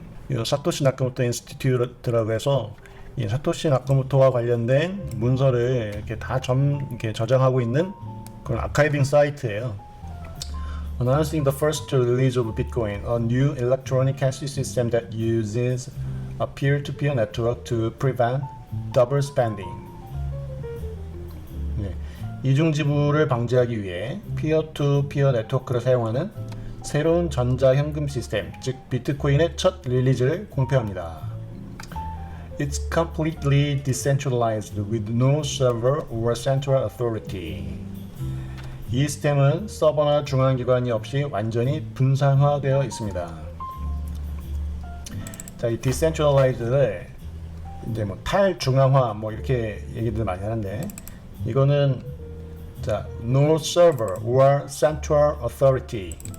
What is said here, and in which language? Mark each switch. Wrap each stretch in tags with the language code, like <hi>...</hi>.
<ko>이 사토시 나카모토 인스티튜트라고 해서 이 사토시 나카모토와 관련된 문서를 이렇게 다 이렇게 저장하고 있는 그런 아카이빙 사이트예요.</ko> <en>Announcing the first release of Bitcoin, a new electronic cash system that uses a peer-to-peer network to prevent double spending.</en> <ko>네. 이중 지불을 방지하기 위해 피어-투-피어 네트워크를 사용하는 새로운 전자현금 시스템, 즉 비트코인의 첫 릴리즈를 공표합니다.</ko> <en>It's completely decentralized with no server or central authority.</en> <ko>이 시스템은 서버나 중앙기관이 없이 완전히 분산화되어 있습니다. 자, 이 decentralized를 이제 뭐 탈중앙화 뭐 이렇게 얘기들 많이 하는데 이거는 자,</ko> <en>no server or central authority.</en>